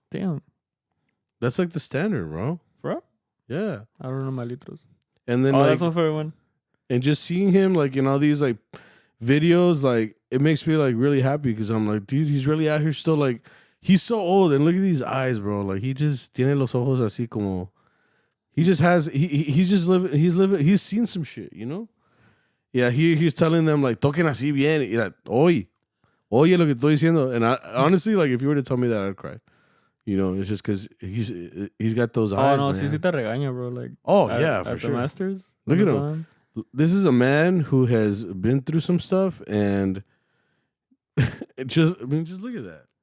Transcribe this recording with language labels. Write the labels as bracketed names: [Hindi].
[English] damn, that's like the standard, bro. Bro, yeah, I don't know my litros. And then that's one for everyone. And just seeing him like in all these like videos, like it makes me like really happy because I'm like, dude, he's really out here still. Like he's so old, and look at these eyes, bro. Like he just [Spanish] tiene los ojos así como. [English] He just has. He's just living. He's living. He's seen some shit, you know. Yeah, he's telling them like [Spanish] toquen así bien. Y [English] like, [Spanish] oye lo que estoy diciendo. [English] And I honestly, like, if you were to tell me that, I'd cry. You know, it's just because he's got those eyes. [Spanish] Oh no, sí te regaña, bro. [English] Like, yeah, for at sure. The Masters. Look at him. This is a man who has been through some stuff, and just look at that.